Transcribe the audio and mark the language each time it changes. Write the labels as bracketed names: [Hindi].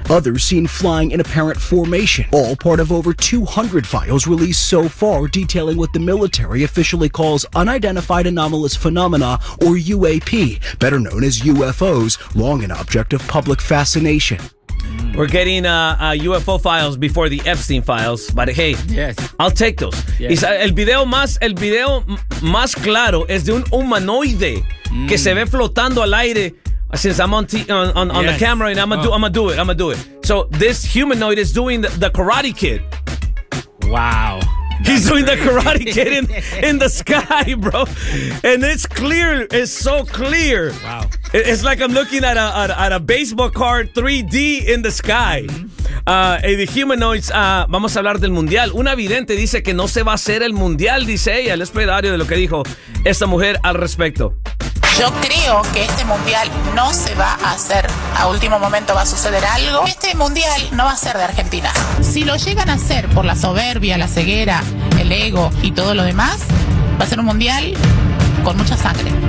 [English] Others seen flying in apparent formation, all part of over 200 files released so far detailing what the military officially calls unidentified anomalous phenomena, or UAP, better known as UFOs, long an object of public fascination. We're getting UFO files before the Epstein files, but hey, yes. I'll take those. Yes. [Spanish] El video más claro es de un humanoide que se ve flotando al aire. [English] Since I'm on the camera and I'm gonna do it. So this humanoid is doing the Karate Kid. Wow. He's doing the Karate Kid in the sky, bro. And it's clear. It's so clear. Wow. It's like I'm looking at a baseball card 3D in the sky. The humanoids, [Spanish] vamos a hablar del mundial. Una vidente dice que no se va a hacer el mundial, dice ella. [English] Les play the audio [Spanish] de lo que dijo esta mujer al respecto. Yo creo que este mundial no se va a hacer. A último momento va a suceder algo. Este mundial no va a ser de Argentina. Si lo llegan a hacer por la soberbia, la ceguera, el ego y todo lo demás, va a ser un mundial con mucha sangre.